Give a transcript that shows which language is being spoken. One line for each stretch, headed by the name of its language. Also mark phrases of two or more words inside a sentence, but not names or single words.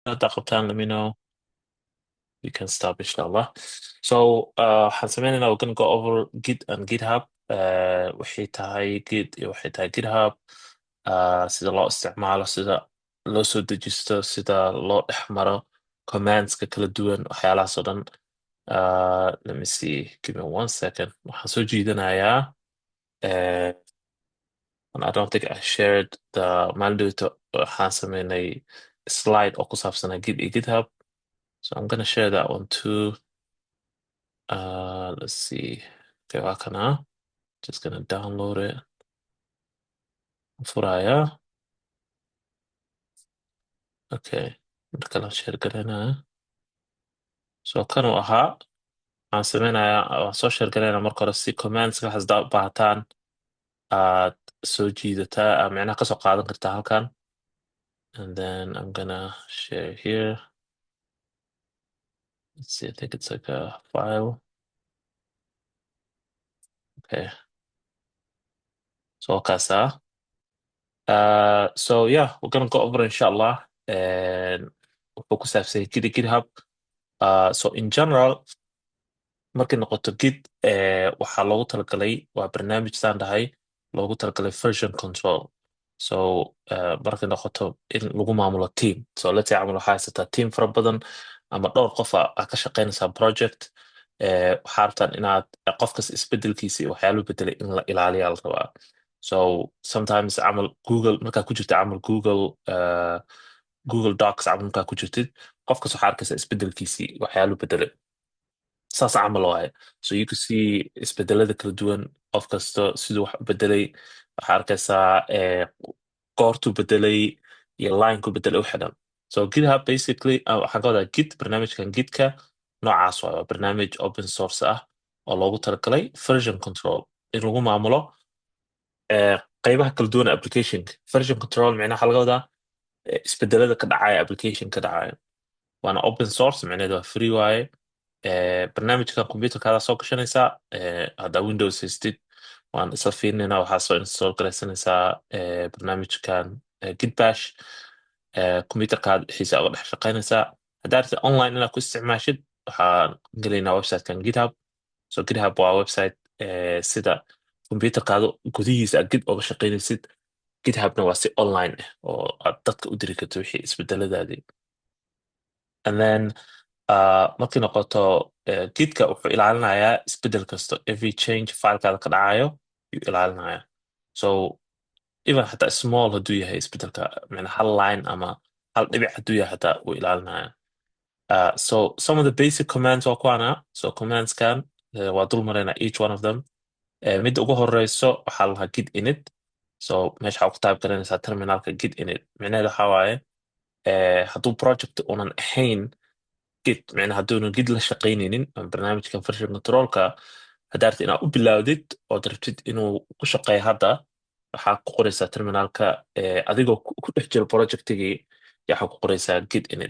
Somali: haddaad qabtaan
English: let me know. We can stop inshallah. So
Somali: waxaan sameynaynaa
English: we're gonna go over Git and GitHub.
Somali: Waxay tahay Git iyo waxay tahay GitHub. Sida loo isticmaalo, sida loo soo dejisto, sida loo dhex maro commandska kala duwan, waxyaalahaas oo dhan.
English: Let me see, give me 1 second.
Somali: Waxaan soo jiidanayaa.
English: And I don't think I shared the
Somali: maalin waxaan sameynay slide oo ku saabsanaa Git iyo GitHub.
English: So I'm gonna share that one too. Let's see. Okay,
Somali: waa kana.
English: Just gonna download it.
Somali: Furaya.
English: Okay.
Somali: Marka la share gareynaya. So kan uu ahaa. Waxaan sameynayaa, waan soo share gareynaa marka hore si commands waxaas daa u baahataan aad soo jiidataa, micnaha kasoo qaadan kartaa halkan.
English: And then I'm gonna share here. Let's see, I think it's like a file.
Somali: Okay. So kaasa.
English: So yeah, we're gonna go over inshallah.
Somali: And wuxuu ku saabsan yahay GitHub.
English: So in general,
Somali: markay noqoto Git, waxaa loogu talagalay, waa barnaamij saan dhahay, loogu talagalay
English: version control.
Somali: So markay noqoto in lagu maamulo team.
English: So let's say
Somali: camal waxaa haysataa team fara badan ama dhowr qof aa ka shaqeynaysaa project. Waxaa rabtaan inaad qofkas isbedelkiisa iyo waxyaaluhu bedelay in la ilaaliyaa la rabaa.
English: So sometimes
Somali: camal Google, markaa ku jirta camal Google Docs camal markaa ku jirtid, qofkas waxaa arkaysaa isbedelkiisii waxyaaluhu bedelay. saas camal waaye.
English: So you can see
Somali: isbedelada kala duwan, qof kasta siduu wax u bedelay. Waxaa arkaysaa goortuu bedelay iyo linekuu bedelay u xidhan.
English: So GitHub basically,
Somali: waxaan ka wadaa Git, barnaamijkan Gitka noocaas waaye. Waa barnaamij
English: open source
Somali: ah oo loogu talagalay
English: version control
Somali: in lagu maamulo qaybaha kala duwan ee applicationka.
English: Version control
Somali: micnaha waxaa laga wadaa isbedelada ka dhacaya application ka dhacaya. Waana
English: open source,
Somali: micnaheedu waa free waaye. barnaamijkan computerkaada soo gashanaysaa. Haddaa Windows haystid, waan isla fiirinayna, waxaa soo install garaysanaysaa barnaamijkan Git Bash. Computerkaada dhexdiisa uga dhex shaqaynaysaa. Haddaa rabtid online inaad ku isticmaashid, waxaan gelaynaa websitekan GitHub. So GitHub waa website sida computerkaada gudihiisa aad Git uga shaqaynaysid. GitHubna waa si online ah oo aad dadka u diri karto wixii isbedeladaadii.
English: And then
Somali: markay noqoto Gitka wuxuu ilaalinayaa isbedel kasto,
English: every change
Somali: filekaada ka dhacayo yuu ilaalinayaa.
English: So even
Somali: xataa small hadduu yahay isbedelka, macnaa hal line ama hal dhibic hadduu yahay xataa wuu ilaalinayaa.
English: So some of the basic commands
Somali: waa kuwaana. So commandskan waa dul maraynaa
English: each one of them.
Somali: Midda ugu horeyso waxaa la lahaa git init. So meesha waxaa ku type garanaysaa terminalka git init. Micnaheeda waxaa waaye hadduu project unan ahayn Git, micnaha hadduunan Git la shaqaynaynin ama barnaamijkan version controlka, haddaa rabtid inaad u bilaawdid ood rabtid inuu ku shaqeeyo hadda, waxaa ku qoraysaa terminalka adigoo ku dhex jiro projectigii, waxaa ku qoraysaa git init.